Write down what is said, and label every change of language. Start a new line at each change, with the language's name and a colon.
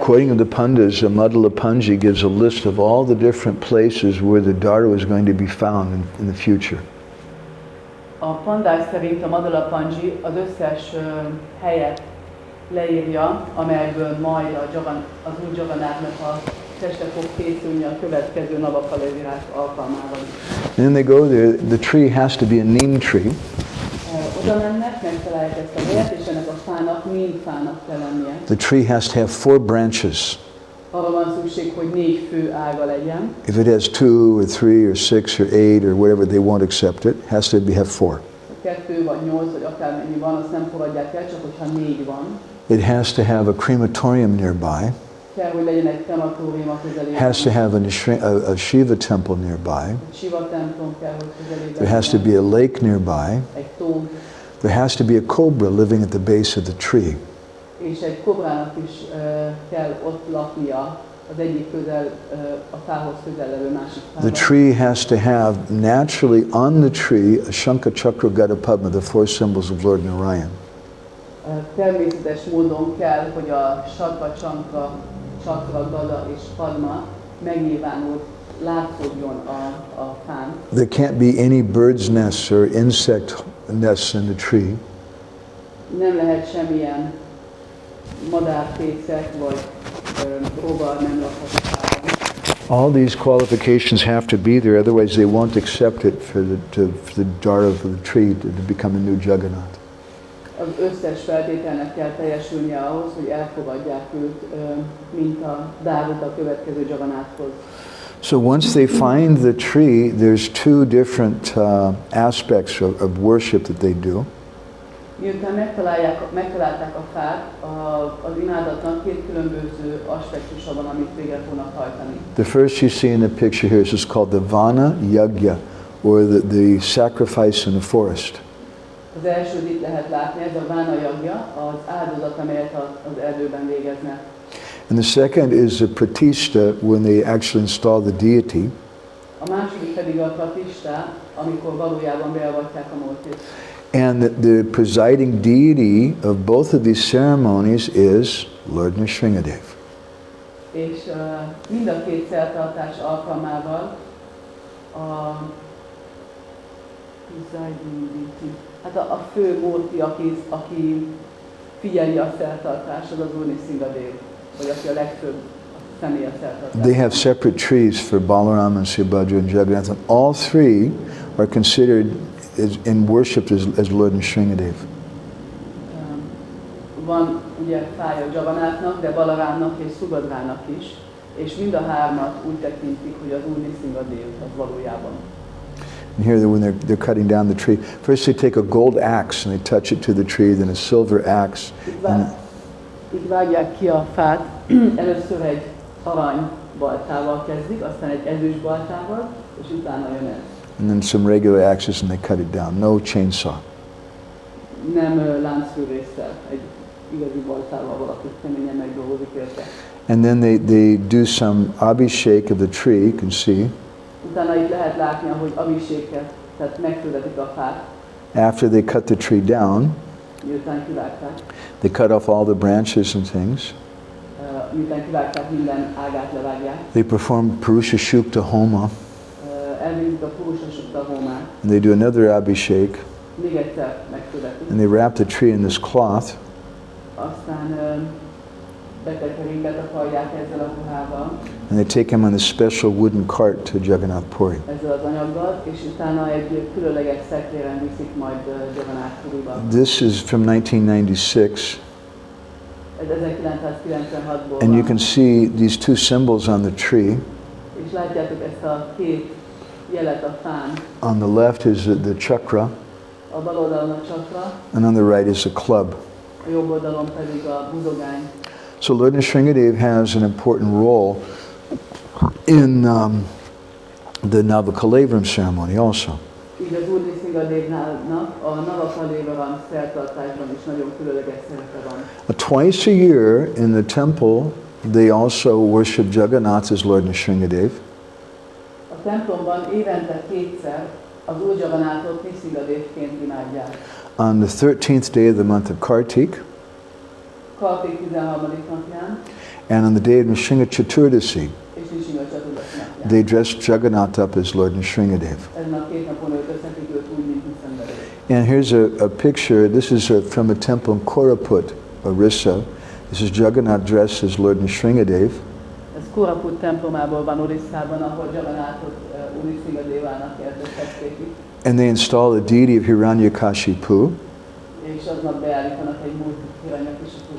English: According to the Pandits, the Madhula Panji gives a list of all the different places where the Dara is going to be found in the future.
Hungarian: A pandák szerint a Madala Panji az összes helyet leírja, amelyből majd az új Jagannathnak a teste fog készülni a következő Navakalevírás alkalmával.
English: And then they go there, the tree has to be a neem tree.
Hungarian: Oda mennek, megtalálják ezt a helyet, és ennek a fának mind fának kell lennie.
English: The tree has to have 4 branches.
Hungarian: Arra van szükség, hogy 4 fő ága legyen.
English: If it has 2 or 3 or 6 or 8 or whatever, they won't accept it. It has to have 4.
Hungarian: 2 vagy 8 vagy akármennyi van, azt nem fogadják el, csak hogyha 4 van.
English: It has to have a crematorium nearby.
Hungarian: Kell, hogy legyen egy krematórium a közelében.
English: Has to have a Shiva temple nearby.
Hungarian: Egy Shiva templom kell, hogy közelében.
English: There has to be a lake nearby.
Hungarian: Egy tó.
English: There has to be a cobra living at the base of the tree.
Hungarian: És egy kobrának is kell ott laknia az egyik a fához közel levő másik fában.
English: The tree has to have naturally on the tree a Shankha Chakra Gada Padma, the 4 symbols of Lord Narayan.
Hungarian: Természetes módon kell, hogy a Sakra, Chakra, Gada és Padma megnyilvánul, látszódjon a fán.
English: There can't be any bird's nests or insect nests in the tree.
Hungarian: Nem lehet semmilyen madárfészek vagy rovar nem lakhat a fában.
English: All these qualifications have to be there, otherwise they won't accept it for the jar of the tree to become a new Jagannath.
Hungarian: Az összes feltételnek kell teljesülnie ahhoz, hogy elfogadják őt, mint a Dávut a következő Jagannathhoz.
English: So once they find the tree, there's 2 different aspects of worship that they do.
Hungarian: Miután megtalálták a fát, az imádatnak 2 különböző aspektusa van, amit végre fognak hajtani.
English: The first you see in the picture here is called the Vana Yagya, or the sacrifice in the forest.
Hungarian: Az elsőt itt lehet látni, ez a Vána Yagya, az áldozat, amelyet az erdőben végeznek.
English: And the second is the Pratishta, when they actually install the deity.
Hungarian: A második pedig a Pratishta, amikor valójában beavatják a múltit.
English: And the presiding deity of both of these ceremonies is Lord Nrsimhadev.
Hungarian: És mind a 2 szertartás alkalmával a
English: presiding deity,
Hungarian: hát a fő múlti, aki figyeli a szertartást, az Úr Nrsimhadev, vagy aki a legfőbb személy a szertartásban.
English: They have separate trees for Balaram and Subhadra and Jagannath, and all 3 are considered in worship as Lord Nrsimhadev.
Hungarian: Van ugye fája Jagannathnak, de Balarámnak és Subhadrának is, és mind a 3-at úgy tekintik, hogy az Úr Nrsimhadev az valójában.
English: And here, when they're cutting down the tree, first they take a gold axe and they touch it to the tree, then a silver axe.
Hungarian: Így vágják ki a fát, először egy arany baltával kezdik, aztán egy ezüst baltával, és utána jön ez.
English: And then some regular axes and they cut it down. No chainsaw.
Hungarian: Nem láncfűrésszel, egy igazi baltával valaki keményen megdolgozik érte.
English: And then they do some abhishek of the tree, you can see.
Hungarian: Utána itt lehet látni, ahogy abhiséket, tehát megfürdetik a fát.
English: After they cut the tree down,
Hungarian: Miután kivágták.
English: they cut off all the branches and things.
Hungarian: Miután kivágták, minden ágát levágják.
English: They perform Purusha Shukta Homa.
Hungarian: Elvégzik a Purusha Shukta Homát.
English: And they do another abhishek.
Hungarian: Még egyszer megfürdetik.
English: And they wrap the tree in this cloth.
Hungarian: Aztán betekerik, betakarják ezzel a ruhával.
English: And they take him on this special wooden cart to Jagannath Puri.
Hungarian: Ezzel az anyaggal, és utána egy különleges szekréren viszik majd Jagannath Puriba.
English: This is from 1996.
Hungarian: Ez 1996-ból
English: And you
Hungarian: van.
English: can see these 2 symbols on the tree.
Hungarian: És látjátok ezt a 2 jelet a fán.
English: On the left is the chakra,
Hungarian: A bal oldalon a csakra,
English: and on the right is a club.
Hungarian: a jobb oldalon pedig a buzogány.
English: So Lord Nrsimhadev has an important role in the Navakalevram ceremony also.
Hungarian: Így az Úr Nrsimhadevnak a Navakalevram szertartásban is nagyon különleges szerepe van.
English: Twice a year in the temple, they also worship Jagannath as Lord Nrsimhadev.
Hungarian: A templomban évente 2-szer az Úr Jagannathot Nrsimhadevként imádják.
English: On the 13th day of the month of Kartik,
Hungarian: Kartik 13. napján,
English: and on the day of Nrsimha Chaturdasi,
Hungarian: és Nrsimha Chaturdasi
English: they
Hungarian: napján.
English: dress Jagannath up as Lord Nrsimhadev.
Hungarian: Ezen a 2 napon öltözhetik őt úgy, mint Nrsimhadev.
English: And here's a picture. This is from a temple in Koraput, Odisha. This is Jagannath dressed as Lord Nrsimhadev.
Hungarian: Ez Koraput templomából van Odissában, ahol Jagannathot Nrsimhadevának értették itt.
English: And they install a deity of Hiranyakashipu.
Hungarian: És aznap beállítanak egy múltit Hiranyakashipu.